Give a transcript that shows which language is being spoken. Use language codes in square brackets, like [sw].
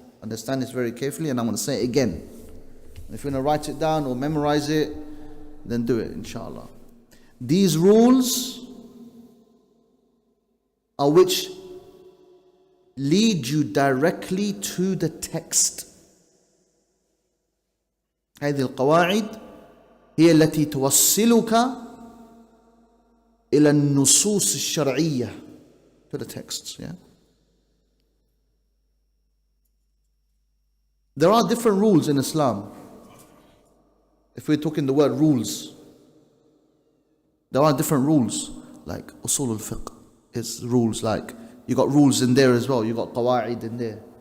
[en] Understand this very carefully, and I'm going to say it again. If you're going to write it down or memorize it, then do it, inshallah. These rules are which lead you directly to the text. [ar] هذه القواعد هي التي توصلك إلى النصوص الشرعية, [en] to the texts. Yeah. There are different rules in Islam. If we're talking the word rules, there are different rules, like usul al-fiqh is rules, like you got rules in there as well, you got qawa'id in there.